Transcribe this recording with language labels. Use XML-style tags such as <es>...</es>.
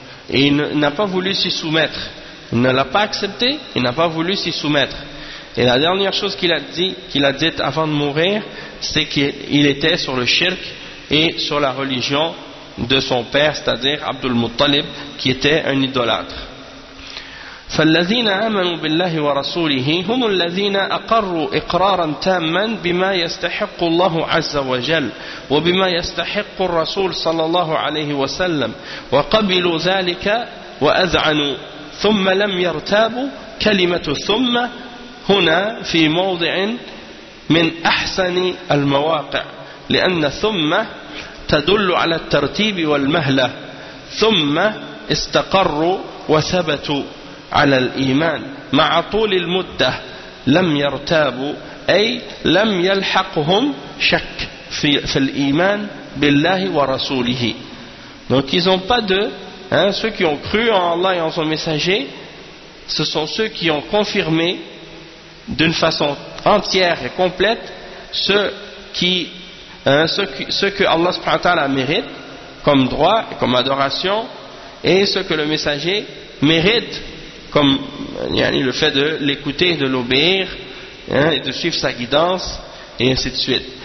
<fr>Et il n'a pas voulu s'y soumettre. Il ne l'a pas accepté, il n'a pas voulu s'y soumettre. Et la dernière chose qu'il a dit avant de mourir, c'est qu'il était sur le shirk et sur la religion de son père, c'est-à-dire Abdul Muttalib, qui était un idolâtre.</fr> <ar>فالذين آمنوا بالله ورسوله هم الذين أقروا إقرارا تاما بما يستحق الله عز وجل وبما يستحق الرسول صلى الله عليه وسلم وقبلوا ذلك وأذعنوا ثم لم يرتابوا كلمة ثم هنا في موضع من أحسن المواقع لأن ثم تدل على الترتيب والمهلة ثم استقروا وثبتوا على الإيمان مع طول المدة لم يرتابوا أي لم يلحقهم شك في الإيمان بالله ورسوله.</ar> <fr>Donc ils ont pas de hein, ceux qui ont cru en Allah et en son messager, ce sont ceux qui ont confirmé d'une façon entière et complète ce que Allah subhanahu wa ta'ala mérite comme droit et comme adoration, et ce que le messager mérite comme yani, le fait de l'écouter, de l'obéir, hein, et de suivre sa guidance, et ainsi de suite.</fr>